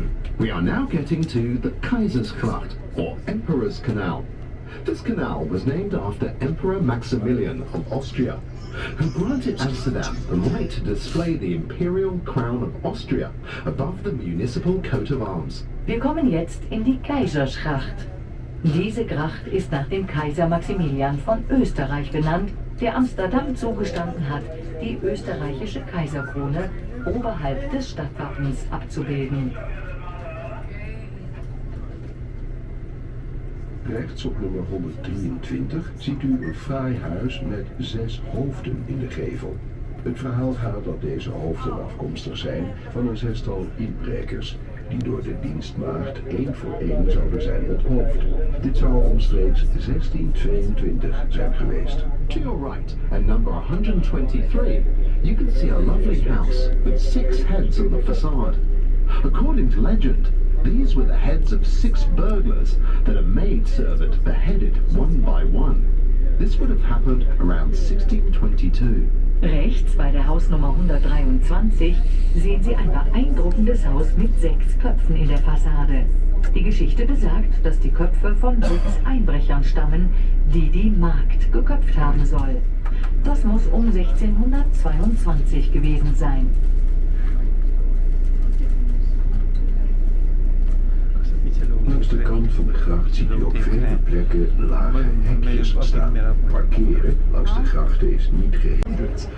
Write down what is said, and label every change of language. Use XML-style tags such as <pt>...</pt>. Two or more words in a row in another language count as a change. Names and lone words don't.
<en>We are now getting to the Kaisersgracht, or Emperor's Canal. This canal was named after Emperor Maximilian of Austria, who granted Amsterdam the right to display the imperial crown of Austria above the municipal coat of arms.</en> <de>Wir kommen jetzt in die Kaisersgracht. Diese Gracht ist nach dem Kaiser Maximilian von Österreich benannt, der Amsterdam zugestanden hat, die österreichische Kaiserkrone oberhalb des Stadtwappens abzubilden.</de> <nl>Rechts op nummer 123 ziet u een fraai huis met 6 hoofden in de gevel. Het verhaal gaat dat deze hoofden afkomstig zijn van een 6-tal inbrekers, die door de dienstmaagd 1 voor 1 zouden zijn onthoofd. Dit zou omstreeks 1622 zijn geweest.</nl> <en>To your right, at number 123, you can see a lovely house with 6 heads on the facade. According to legend, these were the heads of 6 burglars that a maidservant beheaded one by one. This would have happened around 1622.</en> <de>Rechts bei der Hausnummer 123 sehen Sie ein beeindruckendes Haus mit 6 Köpfen in der Fassade. Die Geschichte besagt, dass die Köpfe von 6 Einbrechern stammen, die die Magd geköpft haben soll. Das muss um 1622 gewesen sein.</de> <nl>Langs de kant van de gracht ziet u op vele plekken lage hekjes staan. Parkeren langs de grachten is niet geheel.</nl>